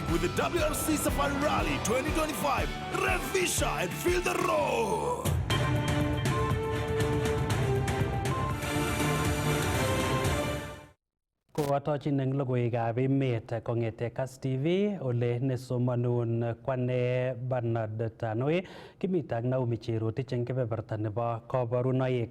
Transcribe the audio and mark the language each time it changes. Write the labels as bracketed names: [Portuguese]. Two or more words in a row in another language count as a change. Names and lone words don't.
[English] WRC Safari Rally 2025. Revisha and feel the roar. [Kalenjin] Koatochin eng logoiwekab emet kong'ete Kass TV ole nesomanun kwane Bernard Tanoi kimite ak Naomi Cherotich eng kebeberta nebo kabarunoik.